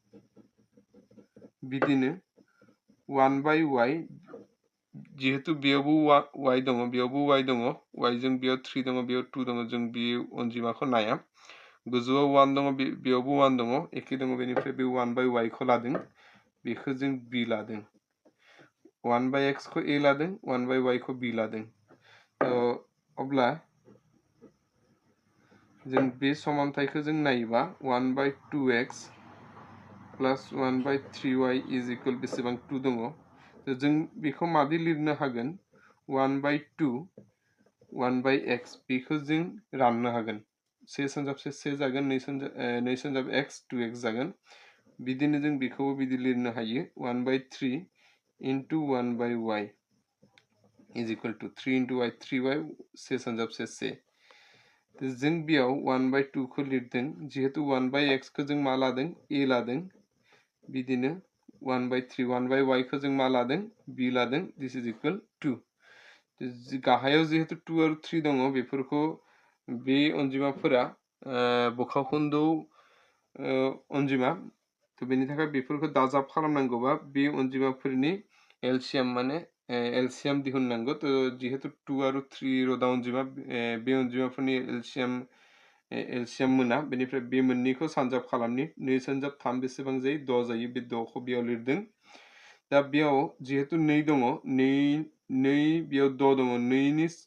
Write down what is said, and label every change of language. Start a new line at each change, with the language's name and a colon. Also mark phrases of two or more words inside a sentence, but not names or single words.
Bodo: बिदिनो 1/y जिहेतु बेयावबो y दङ बेयावबो y दङ y जों बेयाव 3 दङ बेयाव 2 दङ जों बे अनजिमाखौ नाया गोजौआव 1 दङ बेयावबो 1 दङ एखे दङ बेनिफ्राय बे 1/y खौ लादों बेखौ जों b लादों 1/x खौ a लादों 1/y खौ b लादों अब्ला जों बे समानथायखौ जों नायोबा 1/2x प्लस 1/3y
English: is equal
Bodo: बेसेबां 2 दङ जों बेखौ मादि लिरनो हागोन 1/2 1/x बेखौ जों राननो हागोन 1 सानजाब 1 जागोन 2 सानजाब x 2x जागोन बिदिनो जों बेखौबो बिदि लिरनो हायो
English: 1/3 into 1/y is equal to 3 into y 3y
Bodo: 1 सानजाब 1 जों बेयाव 1/2 खौ लिरदों जिहेतु 1/x खौ जों मा लादों a लादों बिदिनो 1/3 1/y खौ जों मा लादों b लादों
English: this is equal
Bodo: 2 गाहायाव जिहेतु 2 आरो 3 दङ बेफोरखौ बे अनजिमाफोरा बोखावखोन्दो अनजिमा तो बेनि थाखाय बेफोरखौ दाजाब खालामनांगौबा बे अनजिमाफोरनि एलसीएम माने एलसीएम दिहुननांगौ तो जिहेतु 2 आरो 3 रोदा अनजिमा बे अनजिमाफोरनि एलसीएम मोना बेनिफ्राय बे मोननैखौ सानजाब खालामनि 2 सानजाब 3 बेसेबां जायो 6 जायो बे 6 खौ बेयाव लिरदों दा बेयाव जिहेतु 2 दङ 2 बेयाव 6 दङ 2 नि